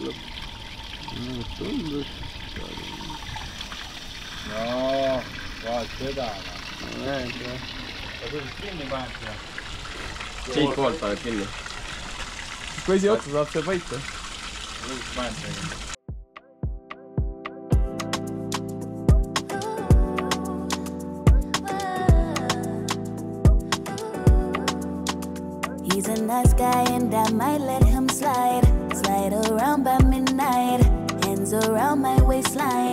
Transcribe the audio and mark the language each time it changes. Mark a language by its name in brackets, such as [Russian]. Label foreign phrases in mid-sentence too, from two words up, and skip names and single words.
[Estonian] No, vaat seda. Ja kuidas kinni paned seda? Siit poolt paned kinni. Kui esi otsa saab see paita. Kuidas paned seda? [English] He's a nice guy and I might let him slide around by midnight, hands around my waistline.